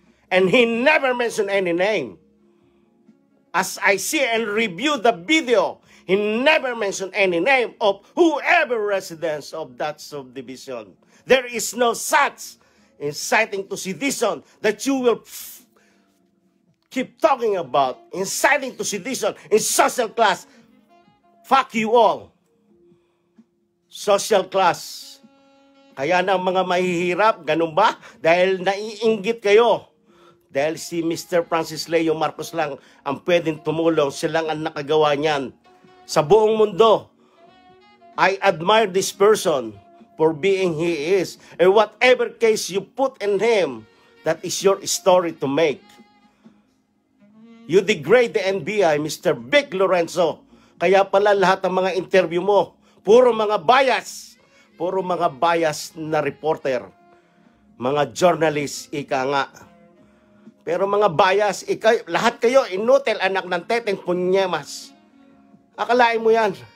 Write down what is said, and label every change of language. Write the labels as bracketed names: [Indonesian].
[English] And he never mentioned any name. As I see and review the video, he never mentioned any name of whoever residents of that subdivision. There is no such inciting to sedition that you will keep talking about. Inciting to sedition in social class. Fuck you all. Social class. [Filipino] Kaya na mga mahihirap, ganun ba? Dahil naiinggit kayo. Dahil si Mr. Francis Leo Marcos lang ang pwedeng tumulong. Silang ang nakagawa niyan. Sa buong mundo, [English] I admire this person for being he is. And whatever case you put in him, that is your story to make. You degrade the NBI, Mr. Vic Lorenzo. [Filipino] Kaya pala lahat ng mga interview mo, puro mga bias. Puro mga bias na reporter. Mga journalist, ika nga. Pero mga bias, lahat kayo, inutil, anak ng teteng, punyemas. Akalain mo yan.